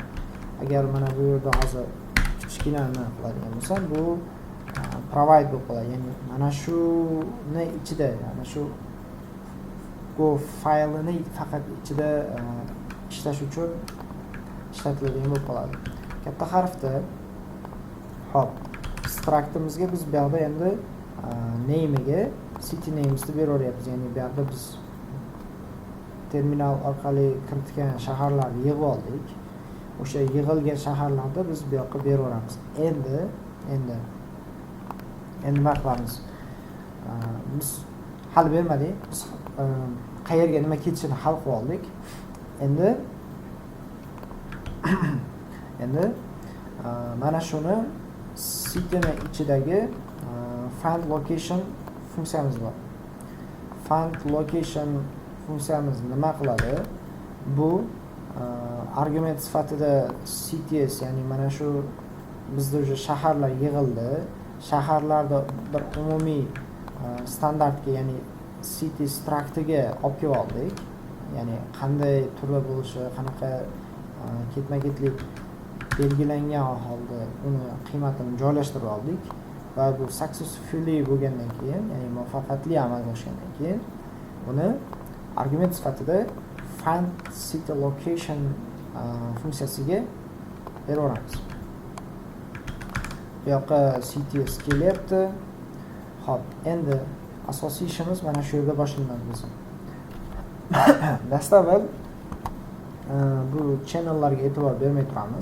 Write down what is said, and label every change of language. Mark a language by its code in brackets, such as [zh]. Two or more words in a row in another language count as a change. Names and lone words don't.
[uz] Agar mana bu yerda hozir kichkinani qiladigan bo'lsam, bu provide bo'lib qoladi. Ya'ni mana shuni ichida, mana shu Go faylini faqat ichida ishlash uchun ishlatiladigan bo'lib qoladi. Katta harfda hop structimizga biz bu yerda endi name ga [en] city names [uz] ni beraveryapmiz. Ya'ni bu yerda biz terminal orqali kiritgan shaharlarni yig'ib oldik. o'sha yig'ilgan shaharlarda biz bu yoqqa beraveramiz. Endi nima qilamiz? Biz hal bermadik. Biz qayerga nima ketishini hal qilib oldik. Endi mana shuni cityni ichidagi [en] find location [uz] funksiyamiz bor. [en] Find location [uz] funksiyamiz nima qiladi? Bu argument sifatida cities, ya'ni mana shu bizda o'sha shaharlar yig'ildi. Shaharlarda bir umumiy standartga, ya'ni city structiga olib kelib oldik. Ya'ni qanday turda bo'lishi, qanaqa ketma-ketlik belgilangan holda uni qiymatini joylashtirib oldik va bu successfully bo'lgandan keyin, ya'ni muvaffaqiyatli amalga oshgandan keyin uni argument sifatida [en] find city location [uz] funksiyasiga beraveramiz. Bu yoqqa cities kelyapti. Xo'p, endi asosiy ishimiz mana shu yerda boshlanadi bizim. Dastavval bu channellarga e'tibor bermay turamiz.